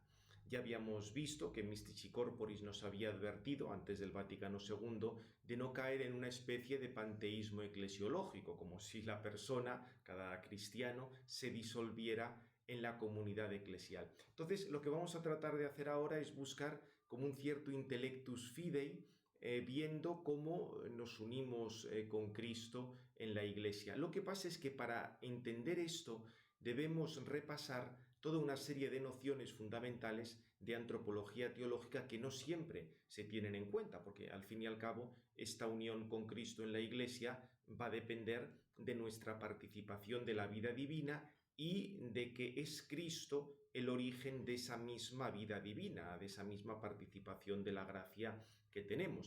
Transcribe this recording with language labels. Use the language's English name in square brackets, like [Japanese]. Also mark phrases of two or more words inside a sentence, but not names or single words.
[Spanish] Ya habíamos visto que Mystici Corporis nos había advertido antes del Vaticano II de no caer en una especie de panteísmo eclesiológico, como si la persona, cada cristiano, se disolviera en la comunidad eclesial. Entonces, lo que vamos a tratar de hacer ahora es buscar como un cierto [Latin] intellectus fidei, [Spanish] viendo cómo nos unimos con Cristo en la Iglesia. Lo que pasa es que para entender esto debemos repasar toda una serie de nociones fundamentales de antropología teológica que no siempre se tienen en cuenta, porque al fin y al cabo esta unión con Cristo en la Iglesia va a depender de nuestra participación de la vida divina y de que es Cristo el origen de esa misma vida divina, de esa misma participación de la gracia que tenemos.